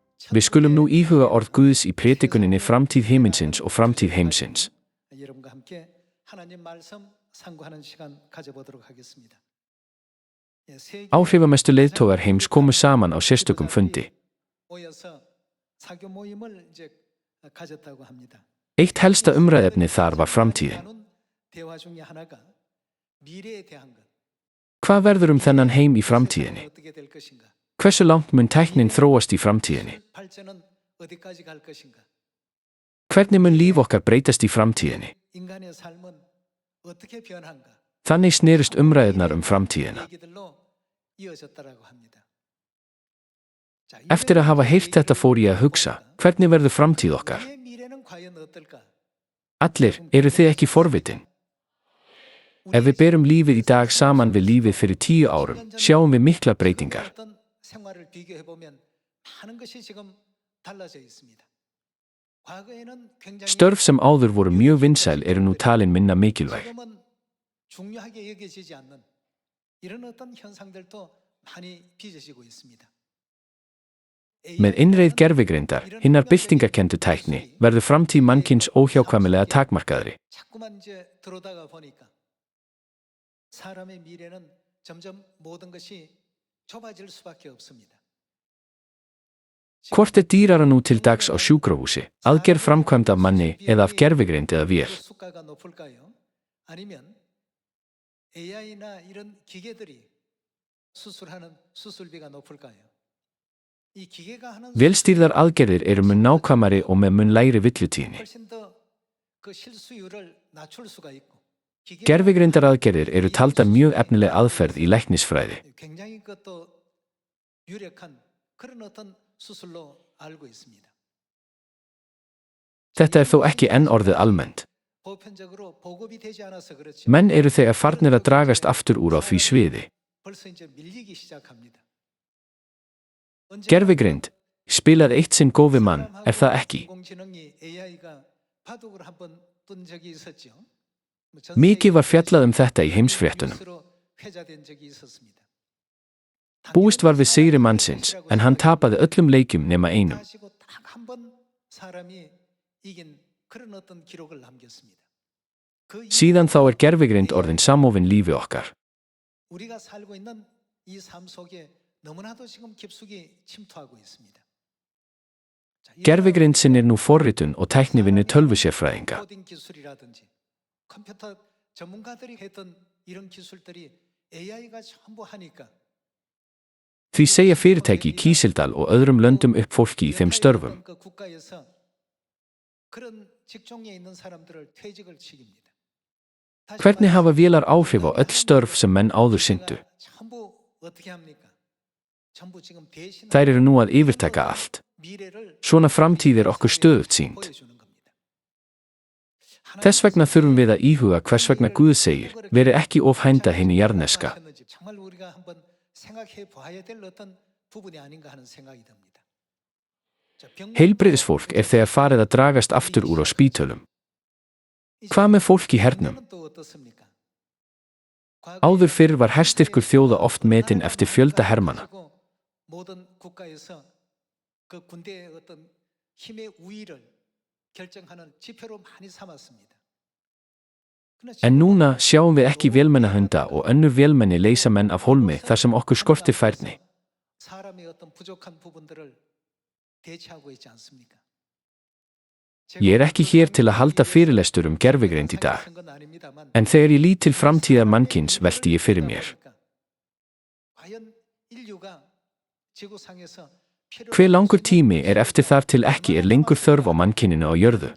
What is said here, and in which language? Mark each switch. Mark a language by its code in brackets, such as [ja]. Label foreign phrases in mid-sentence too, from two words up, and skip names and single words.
[is] Við skulum nú íhuga orð Guðs í predikuninni Framtíð himinsins og framtíð heimsins. [ko] 여러분과 함께 하나님 말씀 상고하는 시간 가져보도록 하겠습니다. [is] Áhrifamestu leiðtogar heims komu saman á sérstökum fundi. [ko] 모여서 사교 모임을 이제 가졌다고 합니다. [is] Eitt helsta umræðefni þar var framtíðin. [ko] 대화 중에 하나가 미래에 대한 것. [is] Hvað verður þennan heim í framtíðinni? [ko] 어떻게 될 것인가? [is] Hversu langt mun tæknin þróast í framtíðinni? [ko] 발전은 어디까지 갈 것인가? [is] Hvernig mun líf okkar breytast í framtíðinni? [ko] 인간의 삶은 어떻게 변한가? [is] Þannig snerust umræðurnar framtíðina. [ko] 얘기들로 이어졌다라고 합니다. [is] Eftir að hafa heyrt þetta fór ég að hugsa, hvernig verður framtíð okkar? [ko] 우리의 미래는 과연 어떨까? [is] Allir, eru þið ekki forvitin? Ef við berum lífið í dag saman við lífið fyrir 10 árum, sjáum við miklar breytingar. [ko] 어떤 생활을 비교해 보면 많은 것이 지금 달라져 있습니다. 과거에는 굉장히 [is] Störf sem áður voru mjög vinsæl eru nú talin minna mikilvæg. [ko] 지금은 중요하게 여겨지지 않는 이런 어떤 현상들도 많이 빚어지고 있습니다. [is] Með innreið gervigreindar, hinnar byltingarkenndu tækni, verður framtíð mannkyns óhjákvæmilega takmarkaðri. [ko] 자꾸만 이제 들어오다가 보니까 사람의 미래는 점점 모든 것이 좁아질 수밖에 없습니다. [is] Hvort dýrara nú til dags á sjúkrahúsi, aðgerð framkvæmd af manni eða af gervigreind eða vél? [ko] 수가가 높을까요? 아니면 AI나 이런 기계들이 수술하는 수술비가 높을까요? 이 기계가 하는 [is] Vélstýrðar aðgerðir eru mun nákvæmari og með mun lægri villutíðni. [ko] 훨씬 더 그 실수율을 낮출 수가 있고 기계가 [is] Gervigreindar aðgerðir eru taldar mjög efnileg aðferð í læknisfræði. [ko] 굉장히 그것도 유력한 그런 어떤 수술로 알고 있습니다. [is] Þetta er þó ekki enn orðið almennt. [ko] 보편적으로 보급이 되지 않아서 그렇죠. [is] Menn eru þegar farnir að dragast aftur úr á því sviði. [ko] 벌써 이제 밀리기 시작합니다. [is] Gervigreind, spilar eitt sinn góði mann, er það ekki? [ko] 인공지능이 AI가 바둑을 한번 둔 적이 있었죠. [is] Mikið var fjallað þetta í heimsfréttunum. [ko] 회자된 적이 있었습니다. [is] Búist var við sigri mannsins, en hann tapaði öllum leikjum nema einum. [ko] 가지고 딱 한 번 사람이 이긴 그런 어떤 기록을 남겼습니다. 그 [is] Síðan þá er gervigreind orðin samofin lífi okkar. [ko] 우리가 살고 있는 이 삶 속에 너무나도 지금 깊숙이 침투하고 있습니다. [is] Gervigreind sinnir nú forritun og tæknivinnu tölvusérfræðinga. [ko] 코딩 기술이라든지 컴퓨터 전문가들이 했던 이런 기술들이 AI가 전부 하니까 [is] Því segja fyrirtæki í Kísildal og öðrum löndum upp fólki í þeim störfum. [ko] 그 국가에서 그런 직종에 있는 사람들을 퇴직을 시킵니다. [is] Hvernig hafa vélar áhrif á öll störf sem menn áður sinntu? [ko] 전부 어떻게 합니까? 전부 지금 대신 [is] Þær eru nú að yfirtaka allt. [ko] 미래를 [is] Svona framtíð er okkur stöðugt sýnd. [ko] 보여주는 겁니다. [is] Þess vegna þurfum við að íhuga hvers vegna Guð segir, veri ekki of hænda hinu jarðneska. [ko] 정말 우리가 한번 생각해 봐야 될 어떤 부분이 아닌가 하는 생각이 듭니다. [is] Heilbrigðisfólk er þegar farið að dragast aftur úr á spítölum. Hvað með fólk í hernum? Áður fyrr var herstyrkur þjóða oft metinn eftir fjölda hermanna. [ko] 모든 국가에서 그 군대의 어떤 힘의 우위를 결정하는 지표로 많이 삼았습니다. [is] En núna sjáum við ekki vélmennahunda og önnur vélmenni leysa menn af hólmi þar sem okkur skortir færni. [ko] 사람의 어떤 부족한 부분들을 대체하고 있지 않습니까? [is] Ég er ekki hér til að halda fyrirlestur gervigreind í dag. En þegar ég lít til framtíðar mannkyns velti ég fyrir mér. [ko] 과연 인류가 지구상에서 [is] Hve langur tími er eftir þar til ekki er lengur þörf á mannkyninu á jörðu?